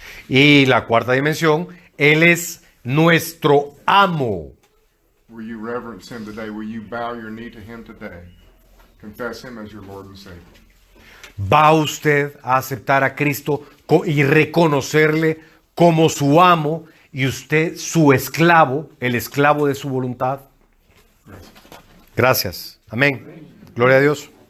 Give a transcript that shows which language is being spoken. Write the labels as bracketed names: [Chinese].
[Spanish] Y la cuarta dimensión, Él es nuestro amo. [English] Will you reverence him today? Will you bow your knee to him today? Confess him as your Lord and Savior. [Spanish] ¿Va usted a aceptar a Cristo y reconocerle como su amo y usted su esclavo, el esclavo de su voluntad? Gracias. Amén. Gloria a Dios.